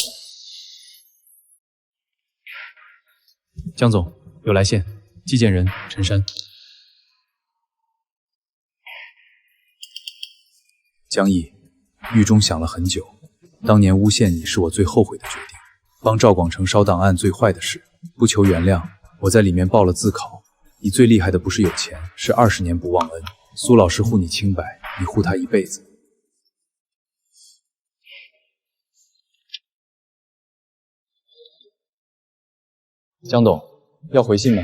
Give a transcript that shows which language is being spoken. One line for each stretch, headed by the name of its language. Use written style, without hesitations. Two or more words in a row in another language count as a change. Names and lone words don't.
Chinese: 江總，有來信，寄件人陳山。江毅，獄中想了很久。當年誣陷你是我最後悔的決定，幫趙廣成燒檔案最壞的事，不求原諒，我在裡面報了自考。你最厲害的不是有錢，是20年不忘恩。蘇老師護你清白，你護他一輩子。江董，要回信嗎？